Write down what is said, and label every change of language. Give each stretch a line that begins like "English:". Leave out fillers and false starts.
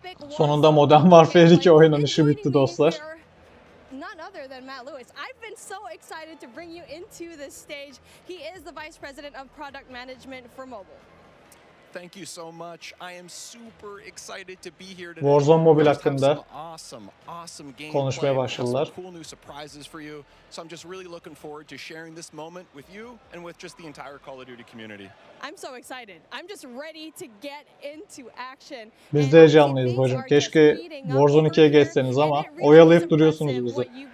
Turkish: Sonunda Modern Warfare 2 oynanışı bitti dostlar.
English: None other than Matt Lewis. I've been so excited to bring you into this stage. He is the Vice President of Product Management for mobile. Thank you so much. I am super excited to be here today.
Turkish: Warzone Mobile hakkında
English: awesome
Turkish: konuşmaya başladılar.
English: Cool new surprises for you. So I'm just really looking forward to sharing this moment with you and with just the entire Call of Duty community. I'm so excited. I'm just ready to get into action.
Turkish: Biz de heyecanlıyız bacım. Keşke Warzone 2'ye geçseniz ama oyalayıp duruyorsunuz bizi.